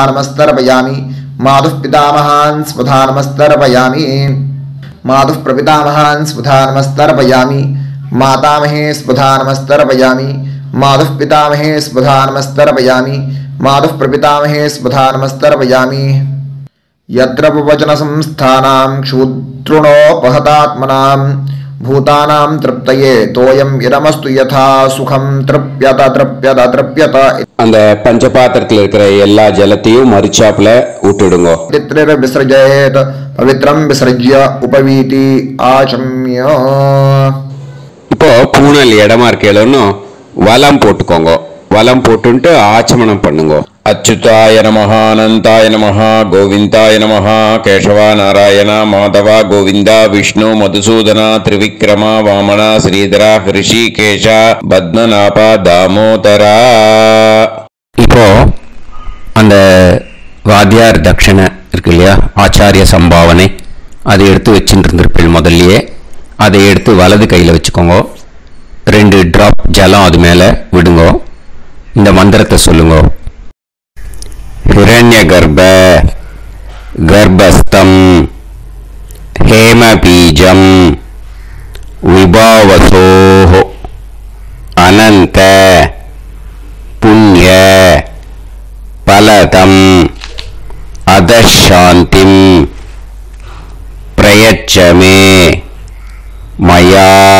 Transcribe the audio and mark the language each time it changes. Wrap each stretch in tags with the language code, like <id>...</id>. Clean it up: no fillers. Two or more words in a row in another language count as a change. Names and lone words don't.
<sa>नमस्तर्पयामि मातुः पितामहान् स्वधा नमस्तर्पयामि मातुः प्रपितामहान् स्वधा नमस्तर्पयामि मातामहे स्वधा नमस्तर्पयामि मातुः पितामहे स्वधा नमस्तर्पयामि मातुः प्रपितामहे स्वधा नमस्तर्पयामि यत्र वचनसंस्थानां क्षुद्रुणोपहतात्मनां भूतानां तृप्तये तोयं इदमस्तु यथा सुखं तृप्यत तृप्यत तृप्यत</sa> <ta>அந்த பஞ்சபாத்திரத்தில் இருக்கிற எல்லா ஜலத்தையும் மரிச்சாப்புல விட்டுடுங்க.</ta> <sa>पितृर विसर्जयेत् पवित्रं विसर्ज्य उपवीति आचम्य.</sa> <ta>இப்போ பூனல் இடமா இருக்கேன்னு வலம் போட்டுக்கோங்க. வலம் போட்டுட்டு ஆச்சமனம் பண்ணுங்க.</ta> <sa>அச்சுதாய நமஹ அனந்தாய நமஹ கோவிந்தாய நமஹ கேசவா நாராயண மாதவா கோவிந்தா விஷ்ணு மதுசூதனா திரிவிக்ரமா வாமனா ஸ்ரீதரா ஹிருஷிகேஷா பத்மநாபா தாமோதரா.</sa> <ta>இப்போ அந்த வாத்தியார் தட்சணை இருக்கு இல்லையா, ஆச்சாரிய சம்பாவனை, அதை எடுத்து வச்சுட்டு இருந்திருப்பீள் முதல்லையே. அதை எடுத்து வலது கையில் வச்சுக்கோங்க. 2 டிராப் ஜலம் அது மேலே விடுங்க. இந்த மந்திரத்தை சொல்லுங்க.</ta> <sa>हिरण्यगर्भ गर्भस्थं हेमबीजं विभावसोः अनंत पुण्य फलदं अधशान्तिं प्रयच्छ मे मया</sa>